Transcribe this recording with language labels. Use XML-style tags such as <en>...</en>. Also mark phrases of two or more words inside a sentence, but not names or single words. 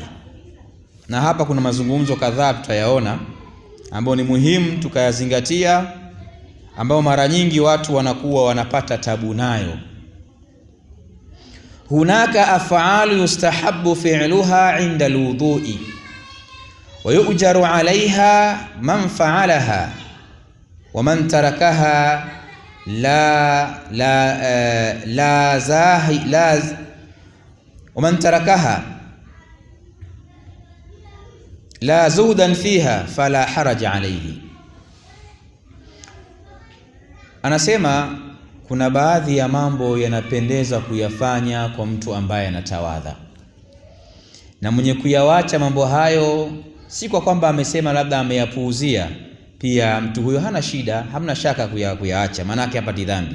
<sw>Na hapa kuna mazungumzo kadhaa tutayaona ambayo ni muhimu tukayazingatia, ambao mara nyingi watu wanakuwa wanapata tabu nayo.</sw> <ar>هناك أفعال يستحب فعلها عند الوضوء ويؤجر عليها من فعلها ومن تركها ومن تركها لا زهدا فيها فلا حرج عليه.</ar> <sw>Anasema kuna baadhi ya mambo yanapendeza kuyafanya kwa mtu ambaye anatawadha, na mwenye kuyawacha mambo hayo si kwa kwamba amesema labda ameyapuuzia, pia mtu huyo hana shida, hamna shaka kuyaacha, maana yake hapati dhambi.</sw>